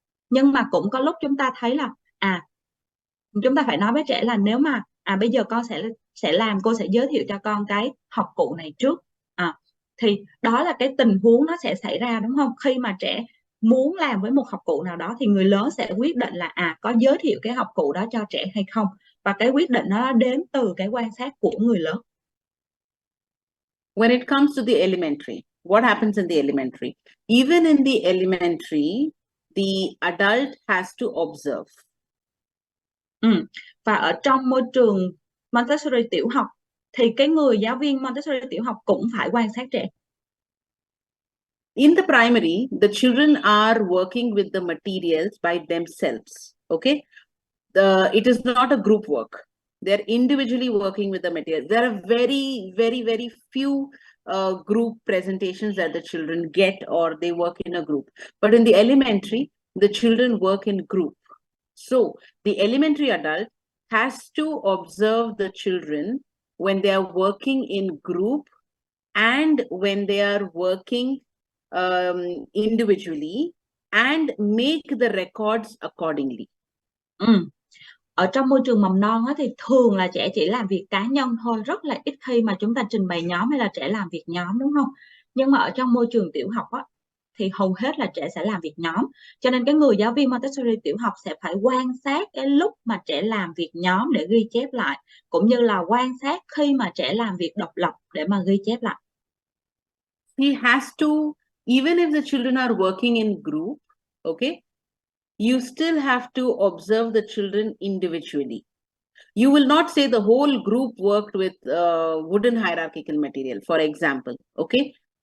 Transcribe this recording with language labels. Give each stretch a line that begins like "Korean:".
Vietnamese: Nhưng mà cũng có lúc chúng ta thấy là chúng ta phải nói với trẻ là nếu mà bây giờ con sẽ làm, cô sẽ giới thiệu cho con cái học cụ này trước. Thì đó là cái tình huống nó sẽ xảy ra, đúng không? Khi mà trẻ muốn làm với một học cụ nào đó thì người lớn sẽ quyết định là có giới thiệu cái học cụ đó cho trẻ hay không, và cái quyết định nó đến từ cái quan sát của người lớn.
English: When it comes to the elementary, what happens in the elementary? Even in the elementary, the adult has to observe.
Vietnamese: Và ở trong môi trường Montessori tiểu học thì cái người giáo viên Montessori tiểu học cũng phải quan sát trẻ.
English: In the primary, the children are working with the materials by themselves. Okay, it is not a group work. They're individually working with the materials. There are very, very, very few group presentations that the children get, or they work in a group. But in the elementary, the children work in group. So the elementary adult has to observe the children when they are working in group and when they are working individually, and make the records accordingly.
Vietnamese: Ở trong môi trường mầm non thì thường là trẻ chỉ làm việc cá nhân thôi, rất là ít khi mà chúng ta trình bày nhóm hay là trẻ làm việc nhóm, đúng không? Nhưng mà ở trong môi trường tiểu học thì hầu hết là trẻ sẽ làm việc nhóm. Cho nên cái người giáo viên Montessori tiểu học sẽ phải quan sát cái lúc mà trẻ làm việc nhóm để ghi chép lại, cũng như là quan sát khi mà trẻ làm việc độc lập để mà ghi chép lại.
English: He has to, even if the children are working in group, okay, you still have to observe the children individually. You will not say the whole group worked with wooden hierarchical material, for example, okay?